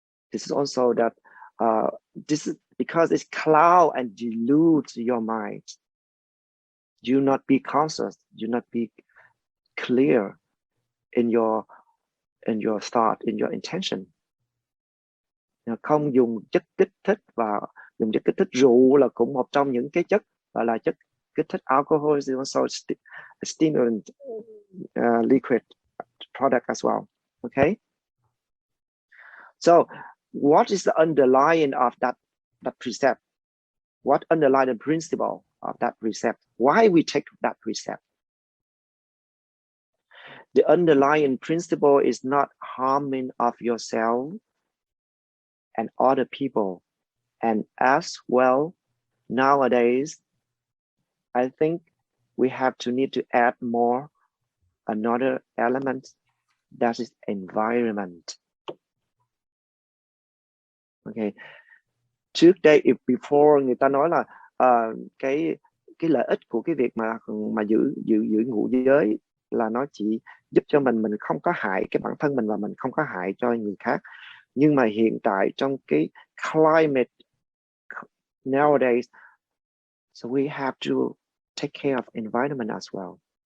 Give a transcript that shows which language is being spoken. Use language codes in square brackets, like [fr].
[en] This is also that this is because it's cloud and dilutes your mind. You not be conscious, you not be clear in your thought, in your intention. [vi] Không dùng chất kích thích, và dùng chất kích thích, rượu là cũng một trong những cái chất gọi là chất kích thích. [en] Alcohol is also a stimulant liquid product as well. Okay. So what is the underlying of that precept? What underlie the principle of that precept? Why we take that precept? The underlying principle is not harming of yourself and other people. And as well, nowadays, I think we have to need to add more another element, that is environment. Okay. [vi] Trước đây, [en] before, [vi] người ta nói là cái lợi ích của cái việc mà giữ ngụ giới là nó chỉ giúp cho mình không có hại cái bản thân mình và mình không có hại cho người khác. Nhưng mà hiện tại trong cái [en] climate nowadays, so we have to take care of environment as well.